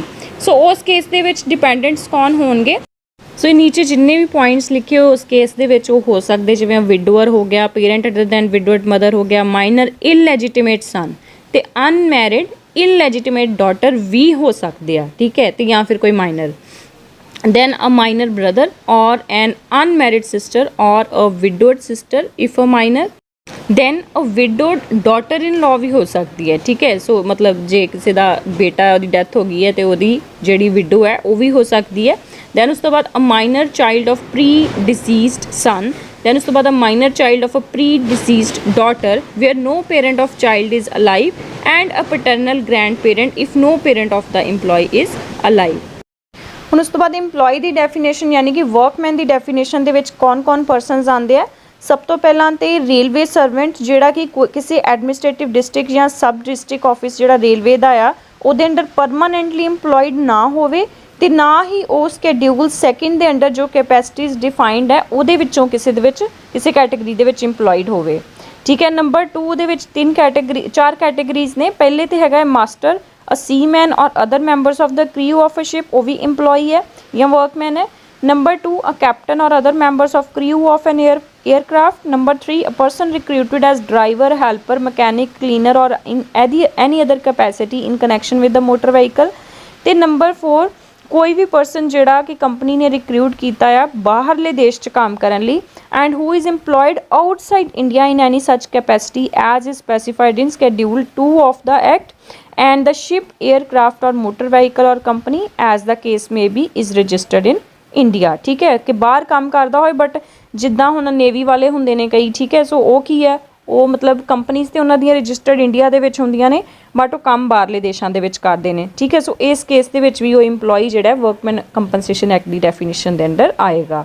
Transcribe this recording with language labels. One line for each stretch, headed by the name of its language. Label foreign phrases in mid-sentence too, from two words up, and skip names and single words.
Punjabi: ਸੋ ਉਸ ਕੇਸ ਦੇ ਵਿੱਚ ਡਿਪੈਂਡੈਂਟਸ ਕੌਣ ਹੋਣਗੇ? ਸੋ ਇਹ ਨੀਚੇ ਜਿੰਨੇ ਵੀ ਪੁਆਇੰਟਸ ਲਿਖੇ ਹੋ ਉਸ ਕੇਸ ਦੇ ਵਿੱਚ ਉਹ ਹੋ ਸਕਦੇ ਜਿਵੇਂ ਵਿਡੋਅਰ ਹੋ ਗਿਆ,
English: parent other than widowed mother
Punjabi: ਹੋ ਗਿਆ,
English: minor illegitimate son
Punjabi: ਅਤੇ
English: unmarried illegitimate daughter
Punjabi: ਵੀ ਹੋ ਸਕਦੇ ਆ, ਠੀਕ ਹੈ, ਅਤੇ ਜਾਂ ਫਿਰ ਕੋਈ ਮਾਈਨਰ।
English: then a minor brother or an unmarried sister or a widowed sister if a minor, then a widowed daughter in law
Punjabi: ਵੀ ਹੋ ਸਕਦੀ ਹੈ, ਠੀਕ ਹੈ। ਸੋ ਮਤਲਬ ਜੇ ਕਿਸੇ ਦਾ ਬੇਟਾ ਉਹਦੀ ਡੈਥ ਹੋ ਗਈ ਹੈ ਅਤੇ ਉਹਦੀ ਜਿਹੜੀ ਵਿਡੋ ਹੈ ਉਹ ਵੀ ਹੋ ਸਕਦੀ ਹੈ। ਦੈਨ ਉਸ ਤੋਂ ਬਾਅਦ
English: a minor child of pre-deceased son,
Punjabi: ਦੈਨ ਉਸ ਤੋਂ ਬਾਅਦ
English: a minor child of a pre-deceased daughter where no parent of child is alive and a paternal grandparent if no parent of the employee is alive।
Punjabi: ਹੁਣ ਉਸ ਤੋਂ ਬਾਅਦ ਇੰਪਲੋਈ ਦੀ ਡੈਫੀਨੇਸ਼ਨ ਯਾਨੀ ਕਿ ਵਰਕਮੈਨ ਦੀ ਡੈਫੀਨੇਸ਼ਨ ਦੇ ਵਿੱਚ ਕੌਣ ਪਰਸਨਸ ਆਉਂਦੇ ਆ। ਸਭ ਤੋਂ ਪਹਿਲਾਂ ਤਾਂ
English: railway servant
Punjabi: ਜਿਹੜਾ ਕਿ ਕਿਸੇ
English: administrative district
Punjabi: ਜਾਂ
English: sub district office
Punjabi: ਜਿਹੜਾ ਰੇਲਵੇ ਦਾ ਆ ਉਹਦੇ ਅੰਡਰ
English: permanently employed
Punjabi: ਨਾ ਹੋਵੇ ਤੇ ਨਾ ਹੀ ਉਹ
English: schedule second
Punjabi: ਦੇ ਅੰਡਰ ਜੋ
English: capacities defined
Punjabi: ਹੈ ਉਹਦੇ ਵਿੱਚੋਂ ਕਿਸੇ ਦੇ ਵਿੱਚ ਕਿਸੇ ਕੈਟੇਗਰੀ ਦੇ ਵਿੱਚ ਇੰਪਲੋਇਡ ਹੋਵੇ। ਠੀਕ ਹੈ। ਨੰਬਰ 2 ਦੇ ਵਿੱਚ 4 ਕੈਟੇਗਰੀਜ਼ ਨੇ। ਪਹਿਲੇ ਤੇ ਹੈਗਾ
English: master, a seaman or other members of the crew of a ship,
Punjabi: ਉਹ ਵੀ ਇੰਪਲੋਈ ਹੈ ਜਾਂ ਵਰਕਮੈਨ ਹੈ।
English: Number 2, a captain or other members of crew of an aircraft. Number 3, a person recruited as driver, helper, mechanic, cleaner or in any other capacity in connection with the motor vehicle.
Punjabi: ਤੇ ਨੰਬਰ 4, ਕੋਈ ਵੀ ਪਰਸਨ ਜਿਹੜਾ ਕਿ ਕੰਪਨੀ ਨੇ ਰਿਕਰੂਟ ਕੀਤਾ ਆ ਬਾਹਰਲੇ ਦੇਸ਼ 'ਚ ਕੰਮ ਕਰਨ ਲਈ
English: and who is employed outside India in any such capacity as is specified in Schedule 2 of the Act and the ship, aircraft or motor vehicle or company as the case may be is registered in ਇੰਡੀਆ।
Punjabi: ਠੀਕ ਹੈ ਕਿ ਬਾਹਰ ਕੰਮ ਕਰਦਾ ਹੋਏ ਬਟ ਜਿੱਦਾਂ ਹੁਣ ਨੇਵੀ ਵਾਲੇ ਹੁੰਦੇ ਨੇ ਕਈ। ਠੀਕ ਹੈ। ਸੋ ਉਹ ਕੀ ਹੈ, ਉਹ ਮਤਲਬ ਕੰਪਨੀਜ਼ ਤੇ ਉਹਨਾਂ ਦੀਆਂ ਰਜਿਸਟਰਡ ਇੰਡੀਆ ਦੇ ਵਿੱਚ ਹੁੰਦੀਆਂ ਨੇ ਬਟ ਉਹ ਕੰਮ ਬਾਹਰਲੇ ਦੇਸ਼ਾਂ ਦੇ ਵਿੱਚ ਕਰਦੇ ਨੇ। ਠੀਕ ਹੈ। ਸੋ ਇਸ ਕੇਸ ਦੇ ਵਿੱਚ ਵੀ ਉਹ ਇੰਪਲੋਈ ਜਿਹੜਾ ਵਰਕਮੈਨ ਕੰਪਨਸੇਸ਼ਨ ਐਕਟ ਦੀ ਡੈਫੀਨੇਸ਼ਨ ਦੇ ਅੰਡਰ ਆਏਗਾ।